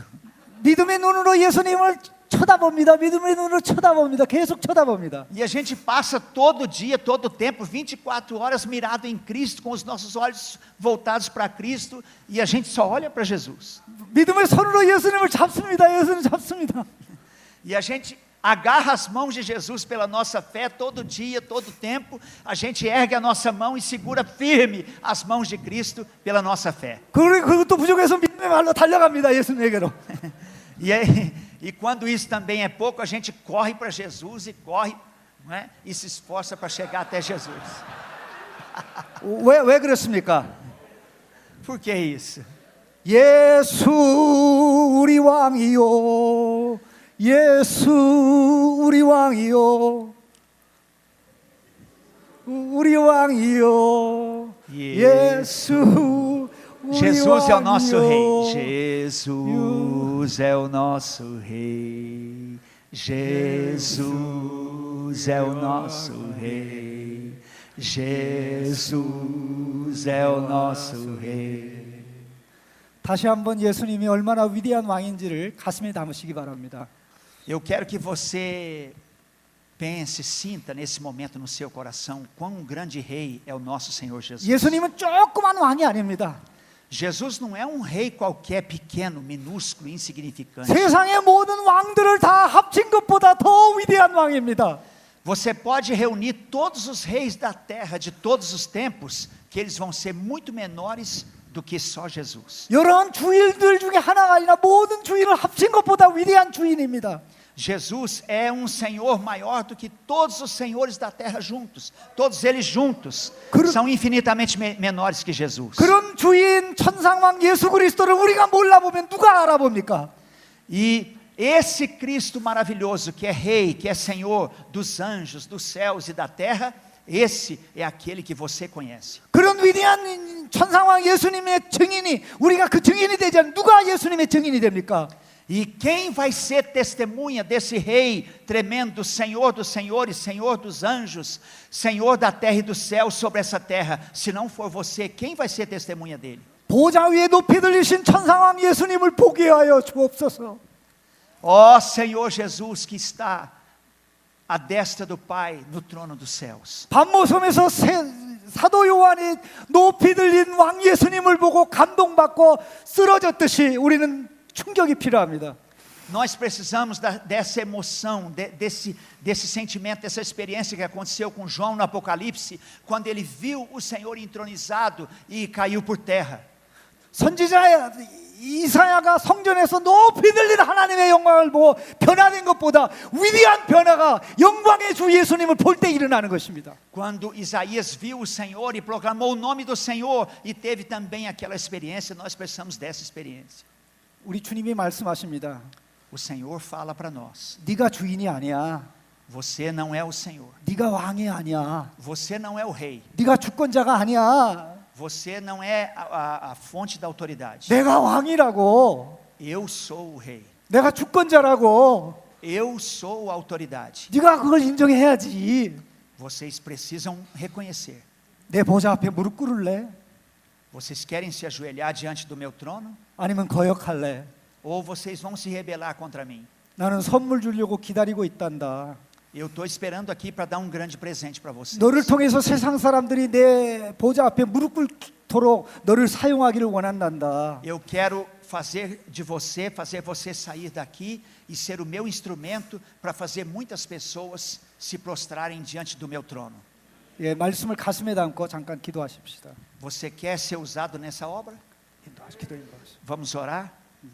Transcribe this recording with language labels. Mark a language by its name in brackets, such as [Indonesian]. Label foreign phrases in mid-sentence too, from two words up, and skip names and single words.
[Korean] 믿음의 눈으로 예수님을 쳐다봅니다. 믿음의 눈으로 쳐다봅니다. 계속 쳐다봅니다. [Portuguese] E a gente passa todo dia, todo tempo, 24 horas mirado em Cristo, com os nossos olhos voltados para Cristo, e a gente só olha para Jesus. [Korean] 믿음의 손으로 예수님을 잡습니다. 예수님 잡습니다. [Portuguese] E a gente agarra as mãos de Jesus pela nossa fé todo dia, todo tempo. A gente ergue a nossa mão e segura firme as mãos de Cristo pela nossa fé. [Korean] 그것도 부족해서 믿음의 말로 달려갑니다. 예수님에게로. [Portuguese] E quando isso também é pouco, a gente corre para Jesus e corre, não é? E se esforça para chegar até Jesus. [Korean] 왜 그렇습니까? [Portuguese] Por que isso? [Korean] 예수 우리 왕이요. 예수 우리 왕이요. 우리 왕이요. 예수 [Portuguese] Jesus é o nosso rei. Jesus é o nosso rei. Jesus é o nosso rei. Jesus é o nosso rei. [Korean] 다시 한번 예수님이 얼마나 위대한 왕인지를 가슴에 담으시기 바랍니다. [Portuguese] Eu quero que você pense, sinta nesse momento no seu coração quão grande rei é o nosso Senhor Jesus. [Korean] 예수님은 조그만 왕이 아닙니다. [Portuguese] Jesus não é um rei qualquer, pequeno, minúsculo, insignificante. [Korean] 세상의 모든 왕들을 다 합친 것보다 더 위대한 왕입니다. [Portuguese] Você pode reunir todos os reis da terra de todos os tempos, que eles vão ser muito menores do que só Jesus. [Korean] 여러 주인들 중에 하나가 아니라 모든 주인을 합친 것보다 위대한 주인입니다. [Portuguese] Jesus é um Senhor maior do que todos os senhores da terra juntos. Todos eles juntos são infinitamente menores que Jesus. [Korean] 그런 주인 천상왕 예수 그리스도를 우리가 몰라보면 누가 알아봅니까? [Portuguese] E esse Cristo maravilhoso, que é Rei, que é Senhor dos anjos, dos céus e da terra, esse é aquele que você conhece. [Korean] 그런 위대한 천상왕 예수님의 증인이 우리가 그 증인이 되지 않으면 누가 예수님의 증인이 됩니까? [Portuguese] E quem vai ser testemunha desse Rei tremendo, Senhor dos senhores, Senhor dos anjos, Senhor da terra e do céu sobre essa terra? Se não for você, quem vai ser testemunha dele? [Korean] 보좌 위에 높이 들리신 천상왕 예수님을 보게 하여 주옵소서. [Portuguese] Ó Senhor Jesus, que está à destra do Pai no trono dos céus. [Korean] 밤모섬에서 사도 요한이 높이 들린 왕 예수님을 보고 감동받고 쓰러졌듯이 우리는 충격이 필요합니다. [Portuguese] Nós precisamos dessa emoção, desse sentimento, dessa experiência que aconteceu com João no Apocalipse, quando ele viu o Senhor entronizado e caiu por terra. [Korean] 선지자 이사야가 성전에서 높이 들린 하나님의 영광을 보고 변화된 것보다 위대한 변화가 영광의 주 예수님을 볼 때 일어나는 것입니다. [Portuguese] Quando Isaías viu o Senhor e proclamou o nome do Senhor e teve também aquela experiência, nós precisamos dessa experiência. [Korean] 우리 주님이 말씀하십니다. [Portuguese] O Senhor fala para nós: [Korean] 네가 주인이 아니야. [Portuguese] você não é o Senhor, [Korean] 네가 왕이 아니야. [Portuguese] você não é o rei, [Korean] 네가 주권자가 아니야. [Portuguese] você não é a fonte da autoridade. [Korean] 내가 왕이라고. [Portuguese] Eu sou o rei, [Korean] 내가 주권자라고. [Portuguese] eu sou a autoridade. [Korean] 네가 그걸 인정해야지. [Portuguese] Vocês precisam reconhecer. [Korean] 내 보좌 앞에 무릎 꿇을래? [Portuguese] Vocês querem se ajoelhar diante do meu trono? [Korean] 아니면 거역할래? [Portuguese] Ou vocês vão se rebelar contra mim? [Korean] 나는 선물 주려고 기다리고 있단다. [Portuguese] Eu estou esperando aqui para dar um grande presente para vocês. [Korean] 너를 통해서 세상 사람들이 내 보좌 앞에 무릎 꿇도록 너를 사용하기를 원한단다. [Portuguese] Eu quero fazer você sair daqui e ser o meu instrumento para fazer muitas pessoas se prostrarem diante do meu trono. [Korean] 예, 말씀을 가슴에 담고 잠깐 기도하십시다. [Portuguese] Você quer ser usado nessa obra? [Korean] 기도해. [Portuguese] Vamos orar?